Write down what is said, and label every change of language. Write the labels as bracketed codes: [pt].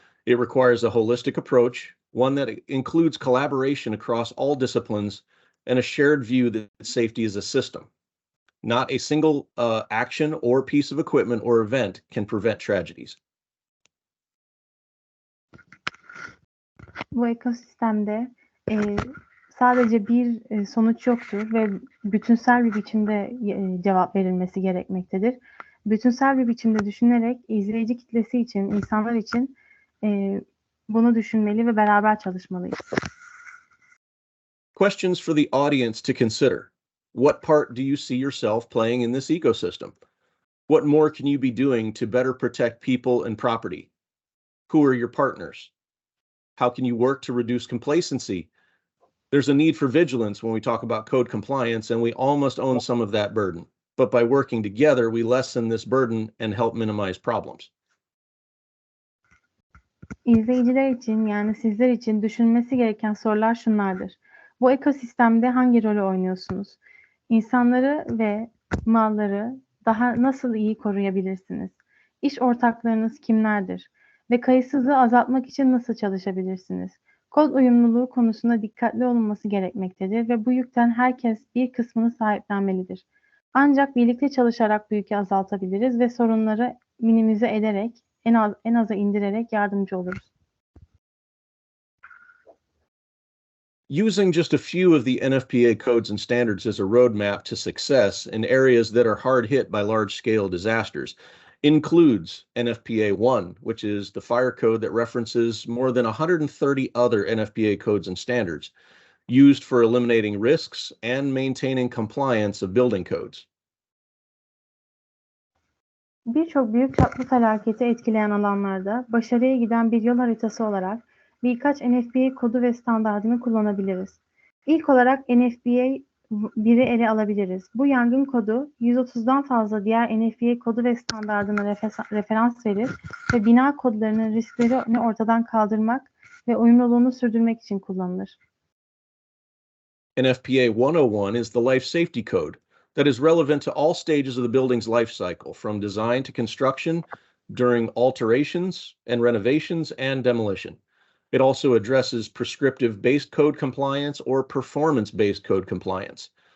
[en] It requires a holistic approach, one that includes collaboration across all disciplines and a shared view that safety is a system. Not a single action or piece of equipment or event can prevent tragedies. [tr] Bu ekosistemde sadece bir sonuç yoktur ve bütünsel bir biçimde cevap verilmesi gerekmektedir. Bütünsel bir biçimde düşünerek izleyici kitlesi için, insanlar için bunu düşünmeli ve beraber çalışmalıyız. [en] Questions for the audience to consider. What part do you see yourself playing in this ecosystem? What more can you be doing to better protect people and property? Who are your partners? How can you work to reduce complacency? There's a need for vigilance when we talk about code compliance, and we all must own some of that burden. But by working together, we lessen this burden and help minimize problems. [tr] İzleyiciler için, yani sizler için düşünmesi gereken sorular şunlardır. Bu ekosistemde hangi rolü oynuyorsunuz? İnsanları ve malları daha nasıl iyi koruyabilirsiniz? İş ortaklarınız kimlerdir? Ve kayıtsızlığı azaltmak için nasıl çalışabilirsiniz? Kod uyumluluğu konusunda dikkatli olunması gerekmektedir ve bu yükten herkes bir kısmını sahiplenmelidir. Ancak birlikte çalışarak bu yükü azaltabiliriz ve sorunları minimize ederek, en aza indirerek yardımcı oluruz. [en] Using just a few of the NFPA codes and standards as a roadmap to success in areas that are hard hit by large-scale disasters includes NFPA 1, which is the fire code that references more than 130 other NFPA codes and standards used for eliminating risks and maintaining compliance of building codes. [tr] Birçok büyük çaplı felaketi etkileyen alanlarda başarıya giden bir yol haritası olarak birkaç NFPA kodu ve standardını kullanabiliriz. İlk olarak NFPA 1'i ele alabiliriz. Bu yangın kodu 130'dan fazla diğer NFPA kodu ve standardına referans verir ve bina kodlarının risklerini ortadan kaldırmak ve uyumluluğunu sürdürmek için kullanılır. [en] NFPA 101 is the life safety code that is relevant to all stages of the building's life cycle, from design to construction, during alterations and renovations and demolition. It also addresses prescriptive-based code compliance or performance-based code compliance.